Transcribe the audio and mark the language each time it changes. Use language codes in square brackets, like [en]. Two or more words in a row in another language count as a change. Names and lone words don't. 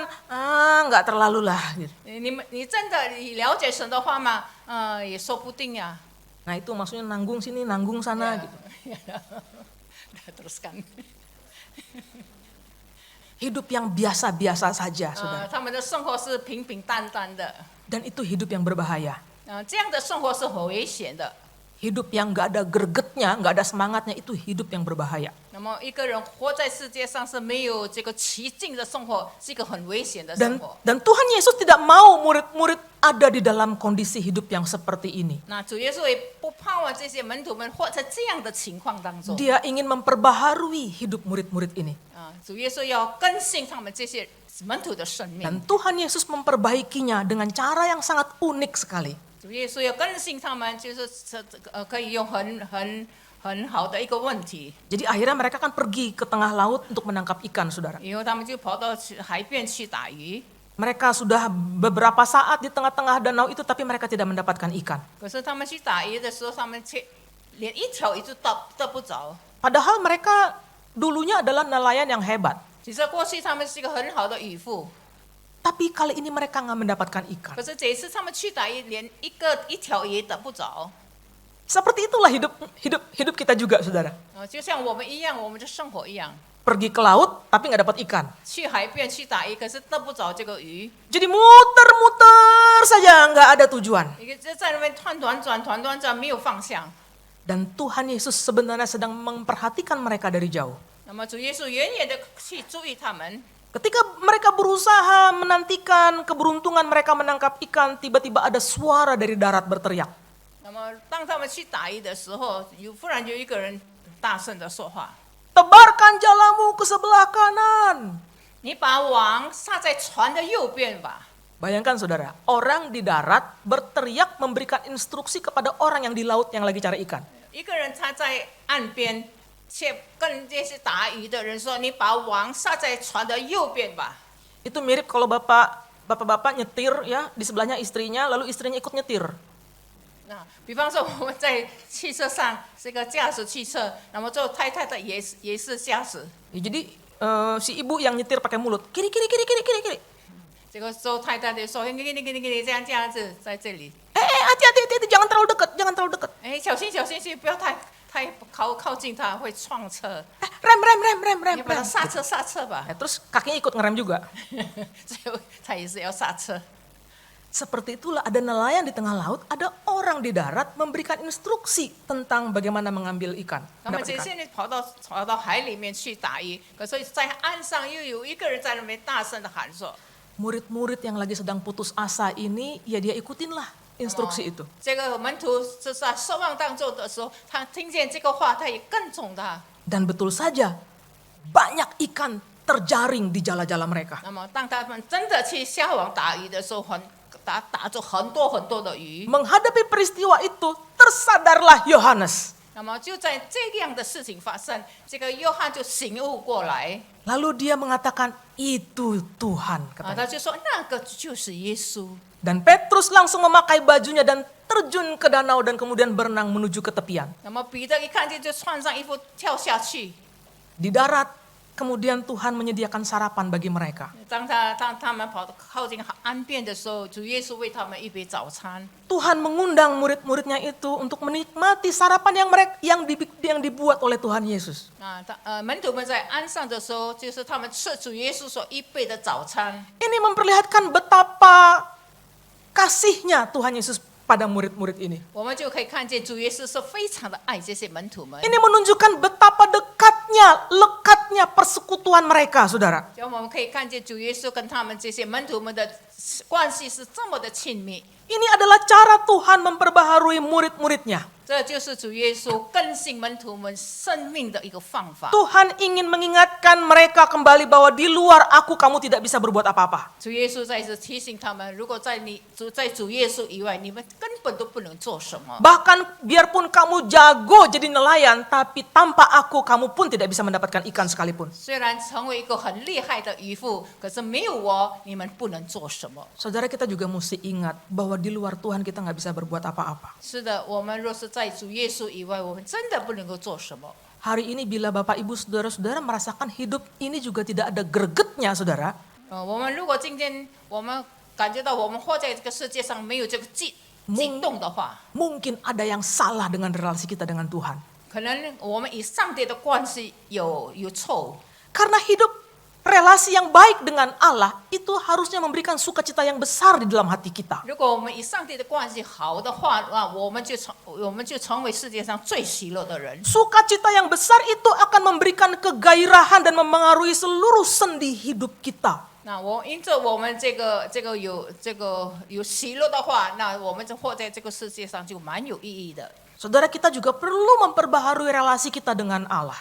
[id] Nggak terlalu lah. Gitu. [zh] 你真的了解神的话吗？也说不定呀。 [id] Nah itu maksudnya nanggung sini, nanggung sana gitu. Teruskan. Hidup yang biasa-biasa saja, saudara. [zh] 他们的生活是平平淡淡的， [id] Dan itu hidup yang berbahaya. [zh] 这样的生活是很危险的。 [id] Hidup yang gak ada gregetnya, gak ada semangatnya, itu hidup yang berbahaya. [zh] 那么一个人活在世界上是没有这个奇境的生活，是一个很危险的生活。 [id] Dan Tuhan Yesus tidak mau murid-murid ada di dalam kondisi hidup yang seperti ini. [zh] 那主耶稣也不盼望这些门徒们活在这样的情况当中。 [id] Dia ingin memperbaharui hidup murid-murid ini. [zh] 主耶稣要更新他们这些门徒的生命。 [id] Dan Tuhan Yesus memperbaikinya dengan cara yang sangat unik sekali. [zh] 主耶稣要更新他们，就是可以用很好的一个问题。 [id] Jadi akhirnya mereka kan pergi ke tengah laut untuk menangkap ikan, saudara. [zh] 以后他们就跑到海边去打鱼， [id] Mereka sudah beberapa saat di tengah-tengah danau itu, tapi mereka tidak mendapatkan ikan. [zh] 可是他们去打鱼的时候，他们却连一条鱼都得不着。 [id] Padahal mereka dulunya adalah nelayan yang hebat. [zh] 其实过去他们是一个很好的渔夫， [id] Tapi kali ini mereka nggak mendapatkan ikan. [zh] 可是这一次他们去打鱼，连一条鱼得不着。 [id] Seperti itulah hidup kita juga, saudara. [zh] 就像我们一样，我们的生活一样， [id] Pergi ke laut, tapi nggak dapat ikan. [zh] 去海边去打鱼，可是得不着这个鱼， [id] Jadi muter-muter saja, nggak ada tujuan. [zh] 一个就在那边团团转，没有方向。 [id] Dan Tuhan Yesus sebenarnya sedang memperhatikan mereka dari jauh. [zh] 那么主耶稣远远的去注意他们。 [id] Ketika mereka berusaha menantikan keberuntungan mereka menangkap ikan, tiba-tiba ada suara dari darat berteriak. [zh] 那么当他们去打鱼的时候，忽然有一个人大声的说话 [id] Tebarkan jalamu ke sebelah kanan.：“ [zh] 你把网撒在船的右边吧。” [id] Bayangkan saudara, orang di darat berteriak memberikan instruksi kepada orang yang di laut yang lagi cari ikan. [zh] 一个人他在岸边，却跟这些打鱼的人说：“你把网撒在船的右边吧。” [id] Itu mirip kalau bapak-bapak nyetir ya, di sebelahnya istrinya, lalu istrinya ikut nyetir. [zh] 那比方说我们在汽车上这个驾驶汽车，那么做太太的也是驾驶。 [id] Ya, jadi si ibu yang nyetir pakai mulut, kiri kiri kiri kiri kiri kiri. [zh] 这个做太太的说：“给你这样子在这里， [id] Hati-hati, jangan terlalu dekat, jangan terlalu dekat. [zh] 哎，小心，不要太靠近他，会撞车。 [id] Rem. [zh] 你把他刹车吧。” [id] Ya, terus kakinya ikut ngerem juga. [zh] 最后他也是要刹车。 [id] Seperti itulah ada nelayan di tengah laut, ada orang di darat memberikan instruksi tentang bagaimana mengambil ikan. [zh] 那么 [id] mendapat [zh] 这 [id] ikan. [zh] 些人跑到海里面去打鱼，可是在岸上又有一个人在那边大声的喊说 [id] Murid-murid yang lagi sedang putus asa ini, ya dia ikutinlah instruksi itu.：“ [zh] 这个门徒是在失望当中的时候，他听见这个话，他也跟从他。 [id] Dan betul saja, banyak ikan terjaring di jala-jala mereka. [zh] 那么当他们真的去下网打鱼的时候，打着很多的鱼。 [id] Menghadapi peristiwa itu, tersadarlah Yohanes. [zh] 那么就在这样的事情发生，这个约翰就醒悟过来， [id] Lalu dia mengatakan, itu Tuhan. [zh] 他 [id] Katanya. [zh] 就说那个就是耶稣。 [id] Dan Petrus langsung memakai bajunya dan terjun ke danau dan kemudian berenang menuju ke tepian. [zh] 那么彼得一看见就穿上衣服跳下去。 [id] Di darat, kemudian Tuhan menyediakan sarapan bagi mereka. [zh] 当他们跑靠近岸边的时候，主耶稣为他们预备早餐。 [id] Tuhan mengundang murid-muridnya itu untuk menikmati sarapan yang dibuat oleh Tuhan Yesus. [zh] 门徒们在岸上的时候，就是他们吃主耶稣所预备的早餐。 [id] Ini memperlihatkan betapa kasihnya Tuhan Yesus pada murid-murid ini. [zh] 我们就可以看见主耶稣是非常的爱这些门徒们。 [id] Ini menunjukkan betapa lekatnya persekutuan mereka, saudara. [zh] 就我们可以看见主耶稣跟他们这些门徒们的关系是这么的亲密。 [id] Ini adalah cara Tuhan memperbaharui murid-muridnya. [zh] 这就是主耶稣更新门徒们生命的一个方法。 [id] Tuhan ingin mengingatkan mereka kembali bahwa di luar aku kamu tidak bisa berbuat apa-apa. [zh] 主耶稣再次提醒他们，如果在主耶稣以外，你们根本都不能做什么。 [id] Bahkan biarpun kamu jago jadi nelayan, tapi tanpa aku kamu pun tidak bisa mendapatkan ikan sekalipun. [zh] 虽然成为一个很厉害的渔夫，可是没有我，你们不能做什么。 [id] Saudara, kita juga mesti ingat bahwa di luar Tuhan kita nggak bisa berbuat apa-apa. [zh] 是的，我们若是在主耶稣以外，我们真的不能够做什么。 [id] Hari ini bila Bapak Ibu Saudara-saudara merasakan hidup ini juga tidak ada gregetnya, saudara. [zh] 我们如果今天我们感觉到我们活在这个世界上没有这个激动的话， [id] Mungkin ada yang salah dengan relasi kita dengan Tuhan. [zh] 可能我们与上帝的关系有错误。 [id] Karena hidup relasi yang baik dengan Allah itu harusnya memberikan sukacita yang besar di dalam hati kita. [zh] 如果我们与上帝的关系好的话，那我们就成为世界上最喜乐的人。 [id] Sukacita yang besar itu akan memberikan kegairahan dan memengaruhi seluruh sendi hidup kita. [zh] 那因着我们有喜乐的话，那我们就活在这个世界上就蛮有意义的。 [id] Saudara, kita juga perlu memperbaharui relasi kita dengan Allah.